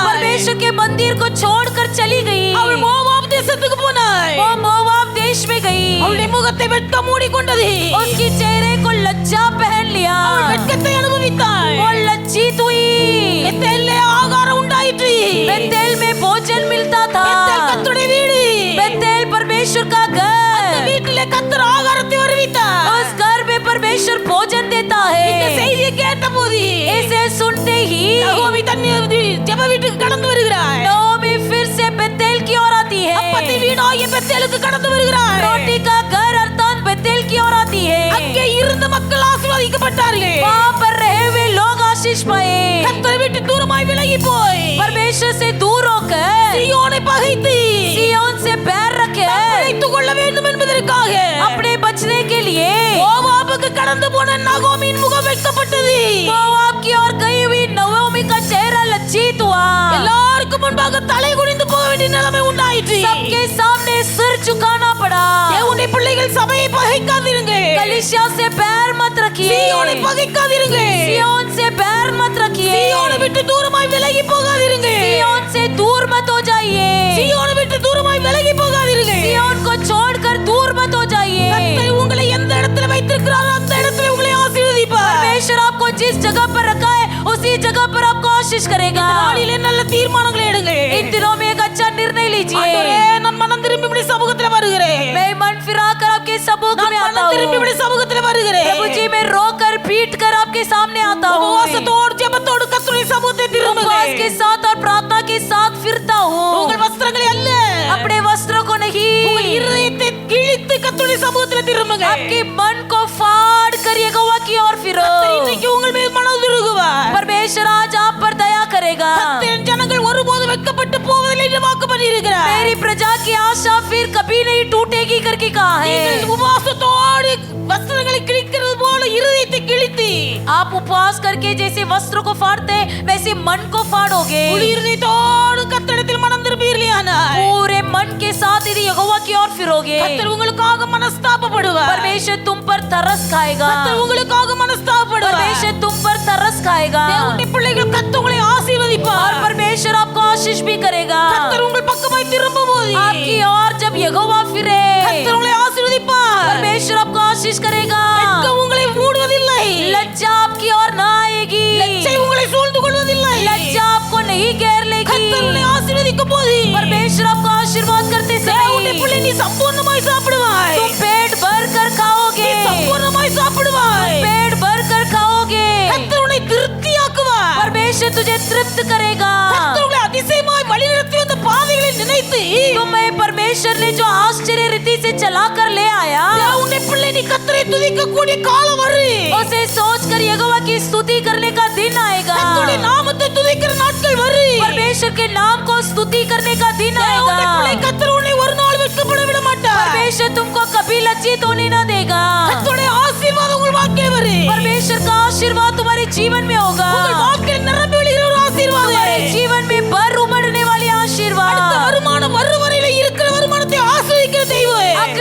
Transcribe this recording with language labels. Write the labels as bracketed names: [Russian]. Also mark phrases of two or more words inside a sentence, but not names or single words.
[Hindi] परमेश्वर के मंदिर को छोड़कर चली गई। [Tamil] அவள் மோவாப் தேசத்துக்கு போனாய். [Hindi] वो मोआब देश में गई। [Tamil] அவளுடைய முகத்தை வெட்கம் மூடிக்கொண்டது. [Hindi] उसकी चेहरे को लज्जा पहन लिया। [Tamil] அவள் வெட்கத்தை அனுபவித்தாள். [Hindi] वो लज्जित हुई। [Tamil] பெத்தேலிலே ஆகாரம் உண்டாயிற்று. [Hindi] बेतेल में भोजन मिलता था। [Tamil] பெத்தேல் கர்த்தருடைய வீடு. [Hindi] बेतेल परमेश्वर का [Tamil] அந்த [Hindi] घर। [Tamil] வீட்டிலே கர்த்தர் ஆகாரத்தை வருவித்தார். [Hindi] उस घर में परमेश्वर भोजन देता [Tamil] இந்த [Hindi] है। [Tamil] செய்தியை கேட்டபோது [Hindi] इसे सुनते ही [Tamil] நகோமி தன் ஜெப வீட்டுக்கு கடந்து வருகிறாள். [Hindi] नोमी फिर से बेतेल की ओर आती [Tamil] அப்பத்தின் [Hindi] है। [Tamil] வீடாகிய பெத்தேலுக்கு கடந்து வருகிறாள். [Hindi] रोटी का घर अर्थात बेतेल की ओर आती [Tamil] அங்கே [Hindi] है। [Tamil] இருந்த மக்கள் ஆசீர்வதிக்கப்பட்டார்கள். [Hindi] वहाँ पर रहे हुए लोग आशीष पाए। [Tamil] கர்த்தரை விட்டு தூரமாய் விலகி போய் [Hindi] परमेश्वर से दूर होकर [Tamil] சீயோனை பகைத்து [Hindi] सिय्योन से बैर रखे [Tamil] அழைத்துக் கொள்ள வேண்டும் என்பதற்காக [Hindi] अपने बचने के लिए [Tamil] மோவாபுக்கு கடந்து போன நகோமியின் முகம் வெட்கப்பட்டது. [Hindi] मोआब की ओर गई हुई नवोमी का चेहरा लज्जित हुआ। [Tamil] எல்லாருக்கும் முன்பாக தலை குனிந்து போக வேண்டிய நிலைமை உண்டாயிற்று. [Hindi] सबके सामने सिर झुकाना पड़ा। [Tamil] தேவனுடைய பிள்ளைகள் சபையை பகைக்காதிருங்க. [Hindi] कलीसिया से बैर मत रखिए। [Tamil] சீயோனை பகைக்காதிருங்க. [Hindi] सिय्योन से बैर मत रखिए। [Tamil] சீயோனை விட்டு தூரமாய் விலகி போகாதிருங்க. [Hindi] सिय्योन से दूर मत हो जाइए। [Tamil] சீயோனை விட்டு தூரமாய் விலகி போகாதிருங்க. [Hindi] सिय्योन को छोड़कर दूर मत हो जाइए। [Tamil] கர்த்தர் உங்களை எந்த இடத்துல வைத்திருக்கிறாரோ அந்த இடத்துல உங்களை ஆசீர்வதிப்பார். [Hindi] परमेश्वर आपको जिस जगह पर रखा है उसी जगह पर आपको आशीष करेगा। [Tamil] நாளிலே நல்ல தீர்மானங்களை எடுங்க. [Hindi] इन दिनों में एक अच्छा निर्णय [Tamil] ஆண்டவரே, [Hindi] लीजिए। [Tamil] நான் மனம் திரும்பி இப்படி சமூகத்துல வருகிறேன். [Hindi] मैं मन फिराकर आपके सबूत [Tamil] நான் [Hindi] में आता [Tamil] மனம் திரும்பி [Hindi] हूँ। [Tamil] இப்படி சமூகத்துல வருகிறேன். [Hindi] प्रभु जी मैं रोकर पीट कर आपके सामने आता हूँ। [Tamil] உபவாசத்தோடு ஜெபத்தோடு கர்த்தருடைய சமூகத்தை திரும்புங்க. [Hindi] उपवास के साथ और प्रार्थना के साथ फिरता [Tamil] உங்கள் [Hindi] हूँ। [Tamil] வஸ்திரங்களை அல்ல, [Hindi] अपने वस्त्रों को [Tamil] உங்கள் [Hindi] नहीं, [Tamil] இருதயத்தை கிழித்து கர்த்தருடைய சமூகத்துல திரும்புங்க. [Hindi] आपके मन को फाड़ कर यहोवा की ओर फिरो। [Tamil] கர்த்தர் இன்றைக்கு உங்கள் மீது மனதுருகுவார். [Hindi] परमेश्वर आज आप पर दया करेगा। [Tamil] கர்த்தரின் ஜனங்கள் ஒருபோதும் வெட்கப்பட்டு போவதில்லை என்று வாக்கு பண்ணியிருக்கிறார். [Hindi] मेरी प्रजा की आशा फिर कभी नहीं टूटेगी करके कहा [Tamil] நீங்கள் [Hindi] है। [Tamil] உபவாசத்தோடு வஸ்திரங்களை கிழிக்கிறது போல இருதயத்தை கிழித்து [Hindi] आप उपवास करके जैसे वस्त्रों को फाड़ते हैं, वैसे मन को फाड़ोगे। [Tamil] முழு இருதயத்தோடு கர்த்தரிடத்தில் மனம் திரும்புவீர்களானால் [Hindi] पूरे मन के साथ यदि यहोवा की ओर फिरोगे, [Tamil] கர்த்தர் உங்களுக்காக மனஸ்தாபப்படுவார். [Hindi] परमेश्वर तुम पर तरस खाएगा। [Tamil] கர்த்தர் உங்களுக்காக மனஸ்தாபப்படுவார். [Hindi] परमेश्वर तुम पर तरस खाएगा [Tamil] தேவனுடைய பிள்ளைகள் கர்த்தர் உங்களை ஆசீர்வதிப்பார். [Hindi] और परमेश्वर आपको आशीष भी करेगा। [Tamil] கர்த்தர் உங்கள் பக்கமாய் திரும்பும்போது [Hindi] आपकी ओर जब यहोवा फिरे, [Tamil] கர்த்தர் உங்களை ஆசீர்வதிப்பார். [Hindi] परमेश्वर आपको आशीष करेगा। [Tamil] வெட்கம் உங்களை மூடுவதில்லை. [Hindi] लज्जा आपकी ओर ना आएगी। [Tamil] லज्ஜை உங்களை சூழ்ந்து கொள்வதில்லை. [Hindi] लज्जा आपको नहीं घेर [Tamil] கர்த்தர் உங்களை [Hindi] लेगी। [Tamil] ஆசீர்வதிக்கும் போது [Hindi] परमेश्वर आपको आशीर्वाद करते [Tamil] தேவனுடைய [Hindi] समय [Tamil] பிள்ளை நீ சம்பூர்ணமாய் சாப்பிடுவாய். [Hindi] तुम पेट भर कर खाओगे। [Tamil] நீ சம்பூர்ணமாய் சாப்பிடுவாய். [Hindi] पेट भर कर खाओगे। [Tamil] கர்த்தர் உன்னை திருப்தியாக்குவார். [Hindi] परमेश्वर तुझे तृप्त करेगा। [Tamil] கர்த்தர் உங்களை அதிசயமாய் வழிநடத்தி வந்த பாதைகளை நினைத்து [Hindi] तुम्हें परमेश्वर ने जो आश्चर्य रीति से चला कर ले आया, [Tamil] தேவனுடைய பிள்ளை நீ கர்த்தரை துதிக்கக்கூடிய காலம் வரும். [Hindi] उसे सोच कर यहोवा की स्तुति करने का दिन आएगा। [Tamil] கர்த்தருடைய நாமத்தை துதிக்கிற நாட்கள் வரும். [Hindi] परमेश्वर के नाम को स्तुति करने का दिन [Tamil] தேவனுடைய பிள்ளை [Hindi] आएगा। [Tamil] கர்த்தர் உன்னை ஒரு நாள் வெட்கப்பட விட மாட்டார். [Hindi] परमेश्वर तुमको कभी लज्जित होने न देगा। [Tamil] கர்த்தருடைய ஆசீர்வாதம் உங்கள் வாழ்க்கையில் வரும். [Hindi] परमेश्वर का आशीर्वाद तुम्हारे जीवन में होगा। [Tamil] உங்கள் வாழ்க்கையில் நிரம்பி வழிகிற ஒரு ஆசீர்வாதம். [Hindi] तुम्हारे जीवन में भर उमड़ने वाली [Tamil] அடுத்த [Hindi] आशीर्वाद। [Tamil] வருமானம் வரும் வரையில இருக்கிற வருமானத்தை ஆசீர்வதிக்கிற தெய்வம்.